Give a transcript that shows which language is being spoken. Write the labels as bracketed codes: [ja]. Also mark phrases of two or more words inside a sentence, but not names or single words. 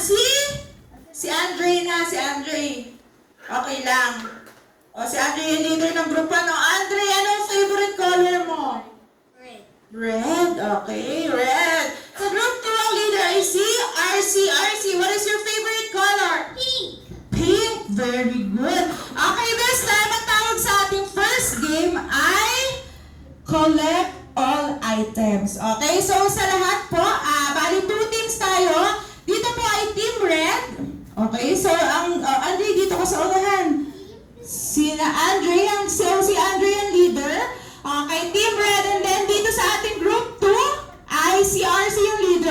[tl] Si Andre na, si Andre. Okay lang. O, si Andre yung leader ng group 1. O, Andre, anong [en] favorite color [tl] mo? [en] Red. Okay, red. [tl] Sa group 2, ang leader ay si RC. RC, [en] what is your favorite color? Pink! Pink. Very good. Okay, this time, [tl] ang tawag sa ating [en] first game [tl] ay [en] collect all items. Okay, so [tl] sa lahat po, bali 2 teams tayo. Dito po ay Team Red. [en] Okay, so [tl] ang Andre, dito ko sa unahan. Si Andre ang leader. [en] Okay, Team Red. And then [tl] dito sa ating group 2 ay si RC yung leader.